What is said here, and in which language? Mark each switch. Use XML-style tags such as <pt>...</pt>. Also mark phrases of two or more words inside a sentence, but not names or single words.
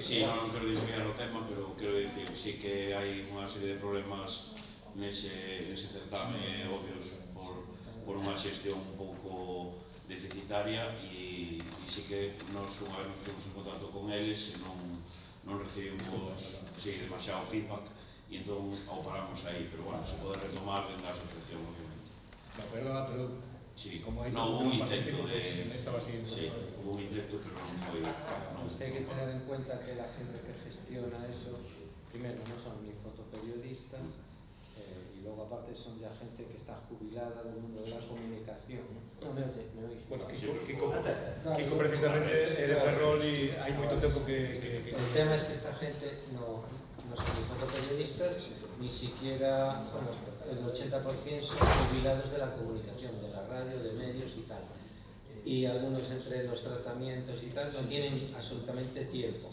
<gl>Sí, non quero desviar o tema, pero quero dicir, sí que hai unha serie de problemas nese certame obvios por unha xestión un pouco deficitaria e sí que nos unha vez nos en contacto con eles e non recibimos demasiado feedback e entón ao paramos aí, pero bueno, se pode retomar</gl> <es>en la asociación,</es> <gl>obviamente.</gl> <es>No, pero sí,</es> <gl>como hai</gl> <es>no, hubo un intento de... estaba así, sí, hubo un intento, pero</es> <gl>non foi...</gl> <es>Es que hay que tener en cuenta que la gente que gestiona eso, primero, no son ni fotoperiodistas, y luego aparte son ya gente que está jubilada del mundo de la comunicación. No me oís. Bueno,</es> <gl>Kiko precisamente é de Ferrol e hai moito tempo que...</gl> <es>El tema es que esta gente no son ni fotoperiodistas, ni siquiera, bueno, el 80% son jubilados de la comunicación, de la radio, de medios y tal. Y algunos entre los tratamientos y tal no tienen absolutamente tiempo.</es>